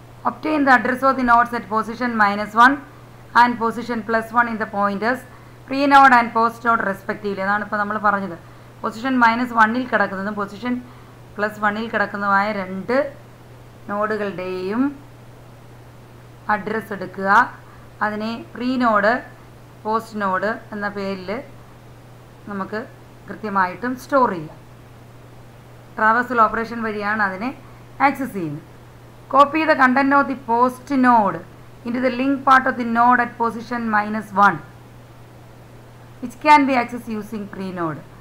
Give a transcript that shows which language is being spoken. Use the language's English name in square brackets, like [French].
[English] obtain the address of the nodes at position -1 and position +1 in the pointers pre node and post node respectively. [Malayalam] അതാണ് ഇപ്പോൾ നമ്മൾ പറഞ്ഞത്. Position -1-ൽ കിടക്കുന്നതും position +1-ൽ കിടക്കുന്നതുമായ രണ്ട് നോഡുകളുടെയും address എടുക്കുക. അതിനെ pre node post node എന്ന പേരിൽ നമുക്ക് കൃത്യമായിട്ടും സ്റ്റോർ ചെയ്യാം. ട്രാവേഴ്സൽ ഓപ്പറേഷൻ വഴിയാണ് അതിനെ ആക്സസ് ചെയ്യുന്നത്. [English] Copy the content of the post node into the link part of the node at position -1 which can be accessed using pre-node.